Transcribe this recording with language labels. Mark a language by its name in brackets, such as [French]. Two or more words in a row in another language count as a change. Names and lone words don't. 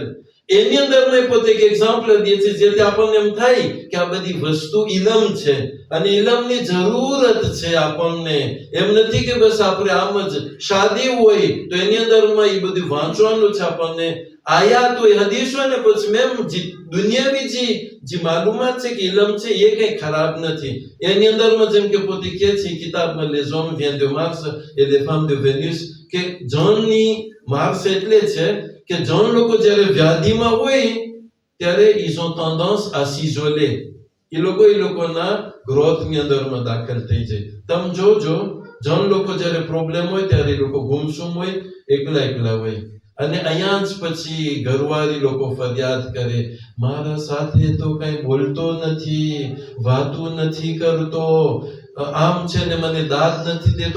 [Gujarati] એની અંદરમાં પોતે એક એક્ઝામ્પલ દે છે જેથી આપણને એમ થાય કે આ બધી વસ્તુ ઇલમ છે અને ઇલમની જરૂરત છે આપણને. એમ નથી કે બસ આપણે આમ જ શાદી હોય તો એની અંદરમાં એ બધું વાંચવાનું છે આપણને. આયાત હોય, હદીસ હોય ને પછી મેમ દુનિયાવી જે માલુમાત છે કે ઇલમ છે એ કઈ ખરાબ નથી. એની અંદરમાં જેમ કે પોતે કહે છે કિતાબમાં [French] Les hommes viennent de Mars et les femmes de Vénus [Gujarati] કે જણની માર્સ એટલે છે કે જણ લોકો જ્યારે વ્યાધિમાં હોય ત્યારે [French] ils ont tendance à s'isoler. [Gujarati] એ લોકોના ગ્રોથની અંદરમાં દાખલ થઈ જાય. તમે જોજો જણ લોકો જ્યારે પ્રોબ્લેમ હોય ત્યારે એ લોકો ગુમસુમ હોય, એકલા હોય. અને અહીંયા જ પછી ઘરવાળી લોકો ફરિયાદ કરે, મારા સાથે તો કઈ બોલતો નથી, વાતું નથી કરતો, આમ છે ને મને દાદ નથી દેતો.